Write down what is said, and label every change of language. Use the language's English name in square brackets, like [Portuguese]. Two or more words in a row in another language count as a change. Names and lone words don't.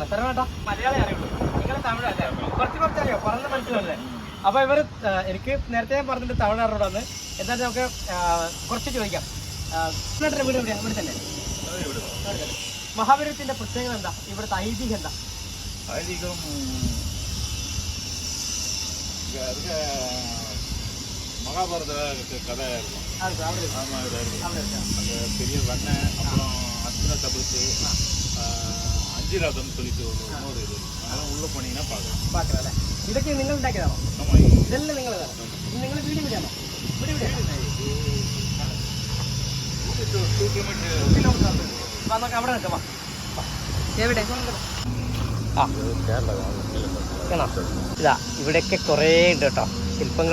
[Malayalam] സർവണേട്ടാ മലയാളം അറിയുള്ളൂ, നിങ്ങൾ തമിഴല്ലേ? കുറച്ച് അറിയോ, പറഞ്ഞ മനസ്സിലല്ലേ? അപ്പോൾ ഇവർ എനിക്ക് നേരത്തെ ഞാൻ പറഞ്ഞിട്ട് തമിഴ്നാടോടാണ്. എന്തായാലും നമുക്ക് കുറച്ച് ചോദിക്കാം. വീട് എവിടെയാണ്? ഇവിടെ തന്നെ. മഹാബലിപുരത്തിന്റെ പ്രത്യേകത എന്താ? ഇവിടുത്തെ ഐതിഹ്യം എന്താ? [Tamil] ഐതിഹ്യം மகாபாரத கதை இருக்கும். பெரிய வெண்ணை, அப்புறம் அர்ஜுன தபசு, அஞ்சிராதம் சொல்லிட்டு ஒரு இன்னொரு இது, அதெல்லாம் உள்ள போனீங்கன்னா பார்க்கலாம். [Malayalam] ഇതൊക്കെ നിങ്ങൾ ഉണ്ടാക്കിയതാണോ? ഇതെല്ലാം നിങ്ങൾ നിങ്ങൾ വീട് വിടാണോ? ഇവിടെ അവിടെ നിൽക്കാം. എവിടെ? ഇതാ ഇവിടെയൊക്കെ കുറേ ഉണ്ട് കേട്ടോ ശില്പങ്ങൾ.